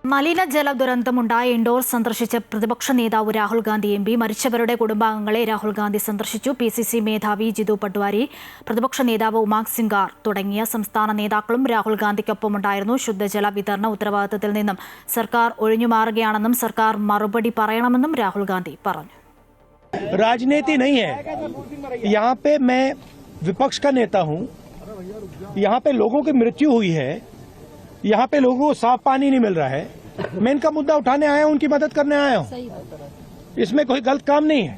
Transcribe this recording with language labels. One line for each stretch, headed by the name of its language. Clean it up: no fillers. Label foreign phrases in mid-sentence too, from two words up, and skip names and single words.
Malayalam: മലിനജല ദുരന്തമുണ്ടായ ഇൻഡോർ സന്ദർശിച്ച പ്രതിപക്ഷ നേതാവ് രാഹുൽ ഗാന്ധി MP മരിച്ചവരുടെ കുടുംബാംഗങ്ങളെ രാഹുൽ ഗാന്ധി സന്ദർശിച്ചു. PCC മേധാവി ജിതു പട്വാരി, പ്രതിപക്ഷ നേതാവ് ഉമാങ് സിംഗാർ തുടങ്ങിയ സംസ്ഥാന നേതാക്കളും രാഹുൽ ഗാന്ധിക്കൊപ്പമുണ്ടായിരുന്നു. ശുദ്ധജല വിതരണ ഉത്തരവാദിത്തത്തിൽ നിന്നും സർക്കാർ ഒഴിഞ്ഞുമാറുകയാണെന്നും സർക്കാർ മറുപടി പറയണമെന്നും രാഹുൽ ഗാന്ധി പറഞ്ഞു.
Hindi: राजनीति नहीं है, यहाँ पे मैं विपक्ष का नेता हूँ. यहाँ पे लोगों की मृत्यु हुई है, यहाँ पे लोगों को साफ पानी नहीं मिल रहा है. मैं इनका मुद्दा उठाने आया हूँ, उनकी मदद करने आया हूँ. इसमें कोई गलत काम नहीं है.